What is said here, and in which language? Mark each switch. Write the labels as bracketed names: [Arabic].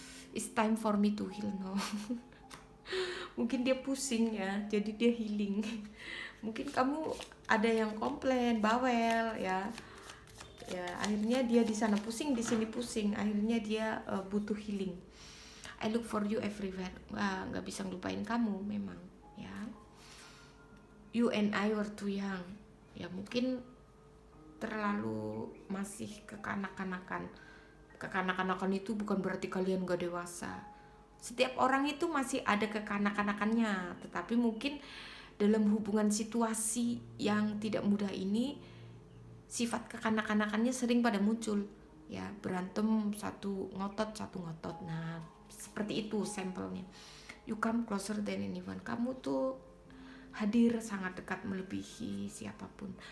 [English] It's time for me to heal now. [Indonesian] Mungkin dia pusing ya, jadi dia healing. Mungkin kamu ada yang komplain, bawel ya. Ya, akhirnya dia di sana pusing, di sini pusing. Akhirnya dia butuh healing. [English] I look for you everywhere. [Indonesian] Nggak bisa ngelupain kamu memang ya. [English] You and I were too young. [Indonesian] Ya mungkin terlalu masih kekanak-kanakan. Kekanak-kanakan itu bukan berarti kalian gak dewasa. Setiap orang itu masih ada kekanak-kanakannya, tetapi mungkin dalam hubungan situasi yang tidak mudah ini, sifat kekanak-kanakannya sering pada muncul ya. Berantem satu ngotot. Nah seperti itu sampelnya. [English] You come closer than anyone. [Indonesian] Kamu tuh hadir sangat dekat melebihi siapapun.